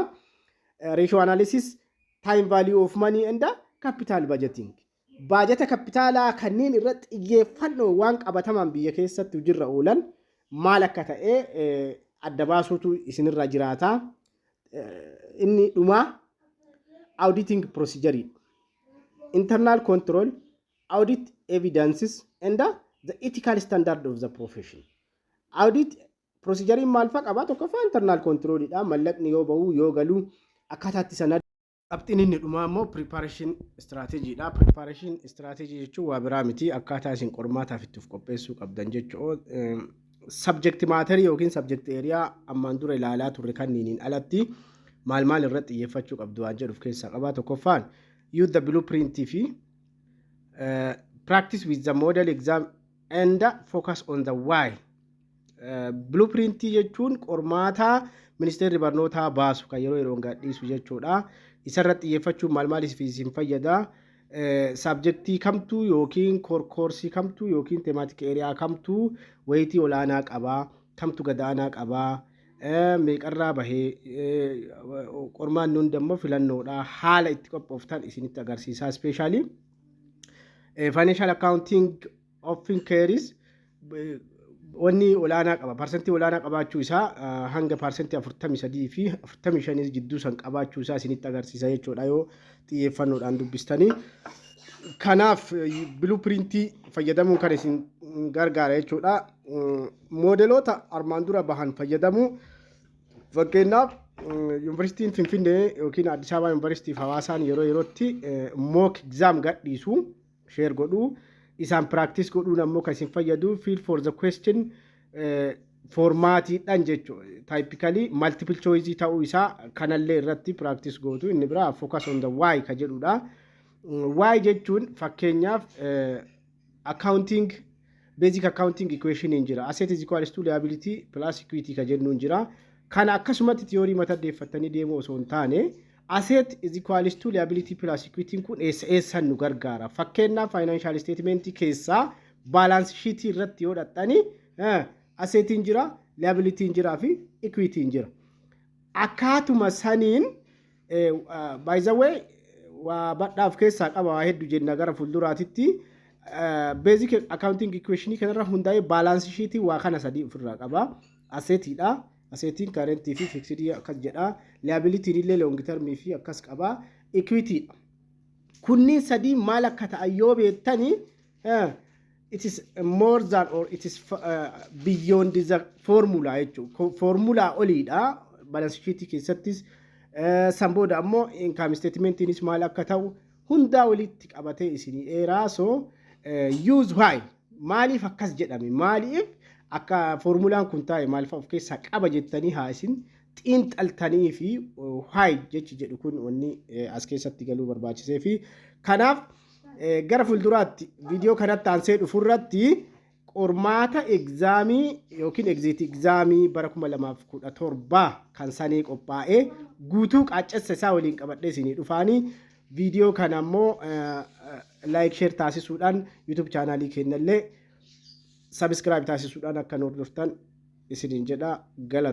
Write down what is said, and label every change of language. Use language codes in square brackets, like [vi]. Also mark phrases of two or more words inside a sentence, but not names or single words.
[en] Ratio analysis, time value of money and the capital budgeting. [om] Baajata kapitaalaa kanneen irratti xiyyeeffannoo waan qabatamaan biyya keessatti jirra oolan maal akka ta'e adda baasuutu isinirra jiraata. Inni dhumaa [en] auditing procedure, internal control, audit evidences and the ethical standard of the profession. Audit procedure [om] maal faqaba tokkoffaa [en] internal control [om] dha. Mallaqni yoo bahu yoo galu akkataatti sanad qabxiin inni dhumaa immoo [en] preparation strategy [om] dha. [en] Preparation strategy [om] jechuun waa biraa miti akkaataa isin qormaataaf itti qopheessuu qabdan jechuudha. [en] Subject matter [om] yookiin [en] subject area [om] ammaan dura ilaalaa turre kanniin alatti maal irratti xiyyeeffachuu qabdu waan jedhuuf keessaa qaba. [en] Tokkoffaan use the blueprint fi practice with the model exam and focus on the why. [om] Blueprint jechuun qormaata ministeerri barnootaa baasu kan yeroo yeroon gadhiisu jechuudha. Isarratti xiyyeeffachuun maal isin fayyada. Subjectii kamtuu yookiin koorsii kamtuu yookiin [en] thematic area [om] kamtuu wayitii olaanaa qabaa, kamtu gadaanaa qabaa, meeqarraa bahee qormaan nuun dammoo filannoodha. Haala itti qophooftan isinitti agarsiisa. [en] Especially financial accounting often carries [om] wanni olaanaa qaba. Parsentii olaanaa qabaachuu isaa hanga parsentii 43 fi 45 jidduu san qabaachuu isaa isinitti agarsiisa jechuudha yoo xiyyeeffannoodhaan dubbistanii. Kanaaf blueprintii fayyadamuun kan isin gargaara jechuudha. Moodeloota armaan dura bahan fayyadamuu fakkeenyaaf yuunivarsiitiin Finfinnee yookiin Addis Ababa yuunivarsiitii fi Hawaasaan yeroo yerootti [en] mock exam [om] gadhiisu share godhuu. Isaan practice godhuun ammoo kan isin fayyadu [en] field for the question [om] formaatiidhaan jechuudha. [en] Typically multiple choice [om] ta'uu isaa kanallee irratti practice gootu. Inni biraa [en] focus on the why [om] ka jedhudha. Why jechuun fakkeenyaaf accounting [en] basic accounting equation [om] hin jira. [en] Asset is equal to liability plus equity [om] ka jennu hin jira. Kana akkasumatti theory mata deeffattanii deemuu osoo hin taane [en] asset is equal to liability plus equity [om] kun eessan nu gargaara. Fakkeenyaaf [en] financial statement [om] keessaa [en] balance sheet [om] irratti yoo dhattanii asset hin jira, liability hin jira fi equity hin jira. Akkaatuma saniin [en] by the way [om] waa badhaaf keessaa qaba waa hedduu jenna gara fuulduraatitti [en] basic accounting equation [om] kanarra hundaa'ee [en] balance sheet [om] waa kana sadii ofirraa qaba. Assetidha. Assetiin current fi fixed akkas jedha. Liability illee [en] long term [om] fi akkas qaba. Equity kunniin sadii maal akka ta'an yoo beektanii [en] it is more than or it is beyond the formula [om] jechuudha. Formula oliidha [en] balance sheet [om] keessattis sanbooda ammoo income statementiinis maal akka ta'u hundaa walitti qabatee isinii dheeraa. [en] So use why [om] maaliif akkas jedhame maaliif akka formulaan kun taa'e maaliif of keessaa qaba jettanii haa isin xiinxaltanii fi why jechi jedhu kun wanni as keessatti galuu barbaachisee fi kanaaf gara fuulduraatti viidiyoo kanatti aansee dhufurratti qormaata egzaamii yookiin exit egzaamii bara 2017 kan sanii qophaa'ee guutuu qaaccessa isaa waliin qabadhee isinii dhufaanii viidiyoo kana ammoo like share taasisuudhaan YouTube chaanaalii keenyallee subscribe taasisuudhaan akka hordoftan isiniin jedha.